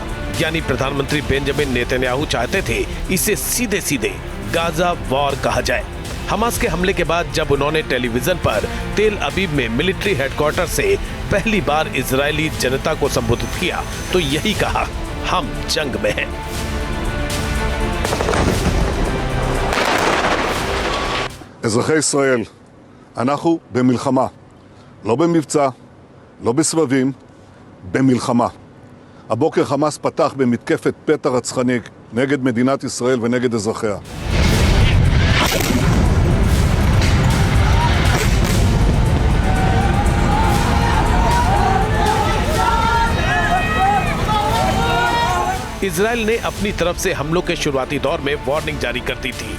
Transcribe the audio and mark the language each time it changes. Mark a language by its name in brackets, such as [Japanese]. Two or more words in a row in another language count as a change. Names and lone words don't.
[Hindi] यानी प्रधानमंत्री बेंजामिन नेतन्याहू चाहते थे इसे सीधे सीधे गाजा वॉर कहा जाए। हमास के हमले के बाद जब उन्होंने टेलीविजन पर तेल अबीब में [English] military headquarters [Hindi] से पहली बार इजरायली जनता को संबोधित किया तो यही कहा, हम जंग में हैं। [Hebrew] אזרחי ישראל, אנחנו במלחמה, לא במבצע, לא בסבבים, במלחמה. הבוקר חמאס פתח במתקפת פתע רצחני נגד מדינת ישראל ונגד אזרחיה. [Hindi] इजराइल ने अपनी तरफ से हमलों के शुरुआती दौर में वार्निंग जारी कर दी थी।